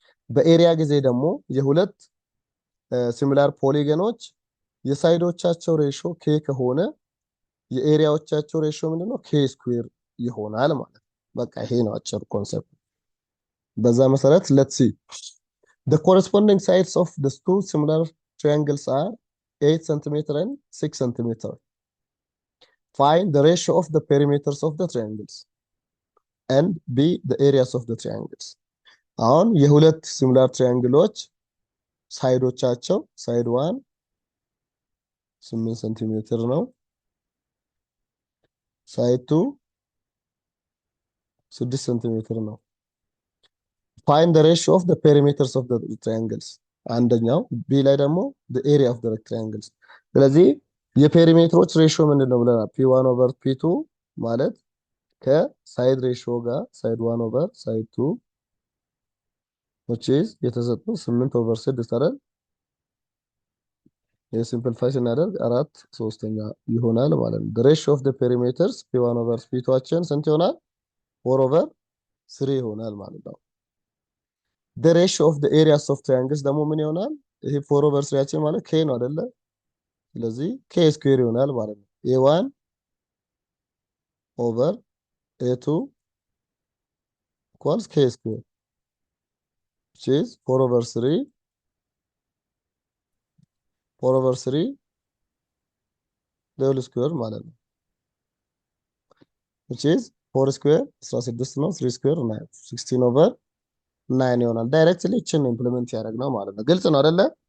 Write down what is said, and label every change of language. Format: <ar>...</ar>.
<am>በኤሪያ ጊዜ ደግሞ የሁለት ሲሚላር ፖሊገኖች የሳይዶቻቸው ሬሾ ኬ ከሆነ የኤሪያዎቻቸው ሬሾ ምንድነው? ኬ ስኩዌር ይሆናል ማለት ነው። በቃ ይሄ ነው አጭር ኮንሰፕት። በዛ መሰረት</am> <en>let's see the corresponding sides of the two similar triangles are 8 centimeter and 6 centimeter. Find the ratio of the perimeters of the triangles and b the areas of the triangles.</en> <am>አሁን የሁለት ሲሚላር ትሪያንግሎች ሳይዶቻቸው ሳይድ 1 8 ሴንቲሜትር ነው። ሳይድ 2 6 ሴንቲሜትር ነው።</am> <en>Find the ratio of the perimeters of the triangles.</en> <am>አንደኛው ቢ ላይ ደግሞ</am> <en>the area of the triangles።</en> <am>ስለዚህ የፔሪሜትሮች ሬሽዮ ምንድነው ብለናል? p1 over p2 ማለት ከሳይድ ሬሽዮ ጋር ሳይድ 1 over ሳይድ 2</am> <en>which is</en> <am>የተሰጡ 8 over 6 አይደል? የሲምፕሊፋይ ስናደርግ 4/3 ይሆናል ማለት ነው።</am> <en>the ratio of the perimeters p1 over p2</en> <am>አችን ስንት ይሆናል?</am> <en>4 over 3</en> <am>ይሆናል ማለት ነው።</am> <en>the ratio of the areas of triangles</en> <am>ደግሞ ምን ይሆናል? ይሄ 4 over 3 አችን ማለት k ነው አይደለ? ስለዚህ k ስኩዌር ይሆናል ማለት ነው።</am> <en>a1 over a2 equals k square which is 4 over 3 the whole square</en> <am>ማለት ነው</am> <en>which is 4 square</en> <am>16 ነው 3 square 9 16 over 9 ይሆናል። ዳይሬክትሊ እችን ኢምፕሊመንት ያደረግነው ማለት ነው። ግልጽ ነው አይደለ?</am>